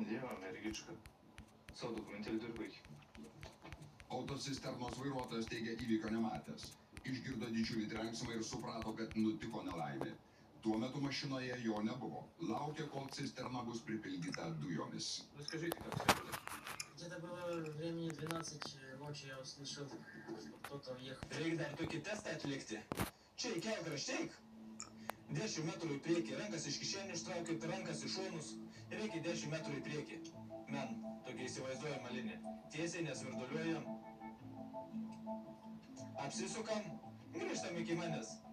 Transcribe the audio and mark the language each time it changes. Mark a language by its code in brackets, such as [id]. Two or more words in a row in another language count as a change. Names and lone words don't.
[lt] Jo, mergiška. Savo dokumentėlį turi baigti. Autocisternos vairuotojas teigia įvykio nematęs. Išgirdo didžiulį trenksmą ir suprato, kad nutiko nelaimė. Tuo metu mašinoje jo nebuvo. Laukia, kol cisterna bus pripildyta dujomis. [ru] Расскажите, как все было. Где-то было времени 12 ночи, я услышал, кто-то въехал. [lt] Reikia dar tokį testą atlikti. Čia į kelkrą šteik. 10 metrų į priekį, rankas iš kišenių ištraukit, rankas į šonus. Reikia 10 metrų į priekį. Men, tokia įsivaizduojama linija. Tiesiai nesvirduliuojam. Apsisukam, grįžtam iki manęs.